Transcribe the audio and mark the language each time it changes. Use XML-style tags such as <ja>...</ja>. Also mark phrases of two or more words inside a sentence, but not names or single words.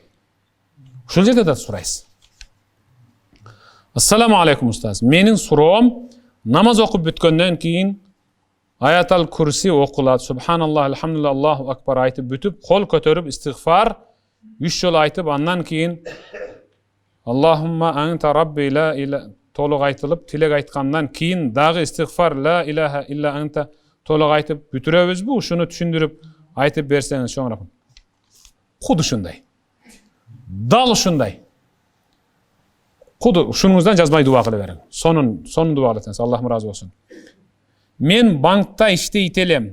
<ky>Ушул жерде да сурайсыз.</ky> <ar>السلام عليكم أستاذ.</ar> <ky>Менин суроом, намаз окуп бүткөндөн кийин Аятал Курси окулат.</ky> <ar>سبحان الله، الحمد لله، الله أكبر</ar> <ky>айтып бүтүп, кол көтөрүп истигфар 3 жол айтып, андан кийин</ky> <ar>اللهم أنت ربي لا إله</ar> <ky>толук айтылып, тилек айткандан кийин дагы истигфар</ky> <ar>لا إله إلا أنت</ar> <ky>толук айтып бүтүрөбүзбү? Ушуну түшүндүрүп айтып берсеңиз чоң рахмат. Куду ушундай. Дал ушундай. Куду ушуңуздан жазбай дуа кыла бериң. Сонун дуа кылсаңыз, Аллахым ыраазы болсун. Мен банкта иштейт элем.</ky>